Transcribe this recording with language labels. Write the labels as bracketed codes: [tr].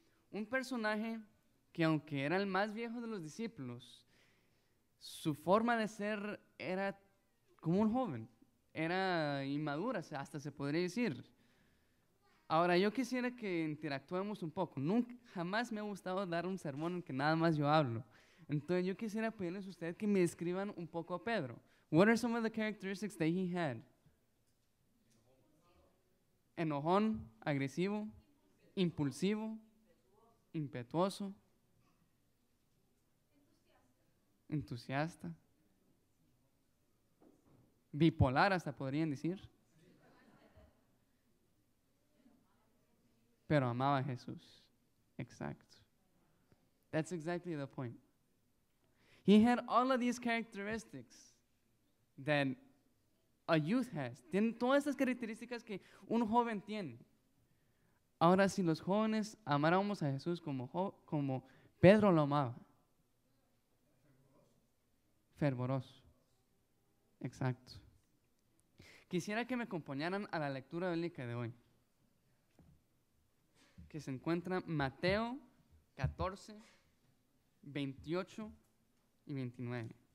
[es] Un personaje que aunque era el más viejo de los discípulos, su forma de ser era como un joven, era inmadura, hasta se podría decir. Ahora, yo quisiera que interactuemos un poco. Jamás me ha gustado dar un sermón en que nada más yo hablo. Entonces, yo quisiera pedirles a ustedes que me describan un poco a Pedro. [en] What are some of the characteristics that he had? [es] Enojón, agresivo, impulsivo, impetuoso, entusiasta, bipolar hasta podrían decir, pero amaba a Jesús. Exacto. [en] That's exactly the point. He had all of these characteristics that a youth has. [es] Tiene todas estas características que un joven tiene. Ahora, si los jóvenes amáramos a Jesús como Pedro lo amaba, fervoroso. Exacto. Quisiera que me acompañaran a la lectura bíblica de hoy, que se encuentra Mateo 14, 28 y 29.